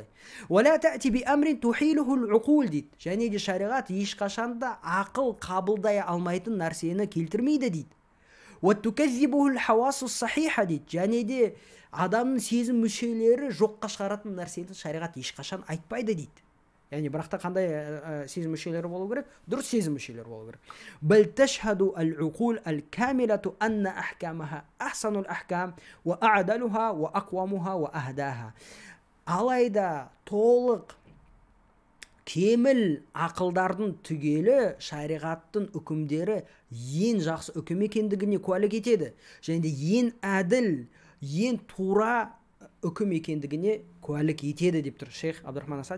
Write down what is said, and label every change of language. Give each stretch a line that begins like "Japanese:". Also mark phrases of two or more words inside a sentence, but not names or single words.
Arabic: ولا تأتي بأمر تحيله العقول
Kazakh: дейді. Және де шариғат ешқашанда ақыл қабылдай алмайтын нәрсені келтірмейді дейді.
Arabic: وتكذبه الحواس الصحيحة дейді.
Kazakh: Және де адамның сезім мүшелері жоққа шығаратын нәрсені шариғат ешқашан айтпайды дейді. Яғни бірақта қандай сезім мүшелері болу керек? Дұрыс сезім мүшелері болу керек.
Arabic: بل تشهد العقول الكاملة أن أحكامها أحسن الأحكام وأعدلها وأقومها وأهداها.
Kazakh: Алайда толық кеміл ақылдардың түгелі шариғаттың үкімдері ең жақсы үкім екендігіне куәлік етеді. Және де ең әділ, ең тура үкім екендігіне куәлік етеді деп тұр шейх Абдурахман ас-Саади.